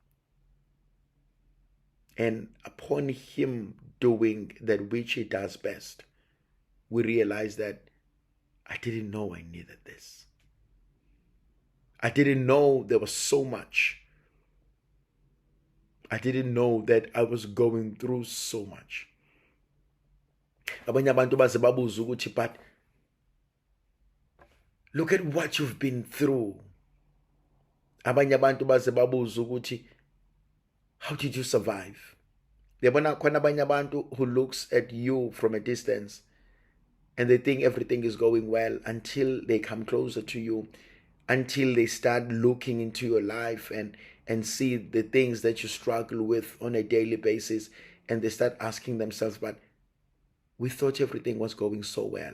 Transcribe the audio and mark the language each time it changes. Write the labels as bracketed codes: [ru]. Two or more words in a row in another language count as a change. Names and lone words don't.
[en] And upon Him doing that which He does best, we realize that I didn't know I needed this. I didn't know there was so much. I didn't know that I was going through so much. [zu] Abanye abantu baze babuza ukuthi, [en] but look at what you've been through. [zu] Abanye abantu baze babuza ukuthi, [en] how did you survive? [zu] Yabona khona abanye abantu [en] who looks at you from a distance and they think everything is going well until they come closer to you, until they start looking into your life and see the things that you struggle with on a daily basis, and they start asking themselves, but we thought everything was going so well.